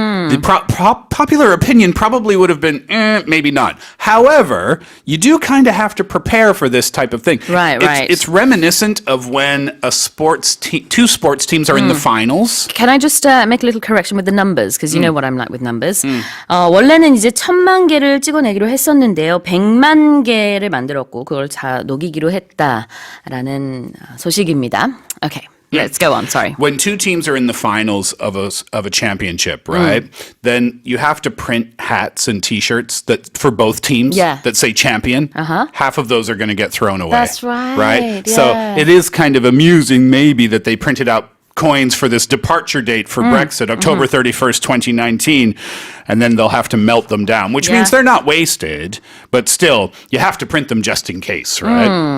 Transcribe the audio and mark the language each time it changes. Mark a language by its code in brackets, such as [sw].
[en] The popular opinion probably would have been, maybe not. However, you do kind of have to prepare for this type of thing. Right. It's reminiscent of when two sports teams are in the finals. Can I just make a little correction with the numbers? Because you know what I'm like with numbers. [ko] 원래는 이제 1,000만 개를 찍어내기로 했었는데요. 100만 개를 만들었고 그걸 다 녹이기로 했다라는 소식입니다. [en] Okay. Let's go on. Sorry. When two teams are in the finals of a championship, right? Then you have to print hats and T-shirts that for both teams that say champion. Half of those are going to get thrown away. That's right. Right? Yeah. So it is kind of amusing maybe that they printed out coins for this departure date for Brexit, October 31st, 2019, and then they'll have to melt them down, which means they're not wasted, but still, you have to print them just in case, right?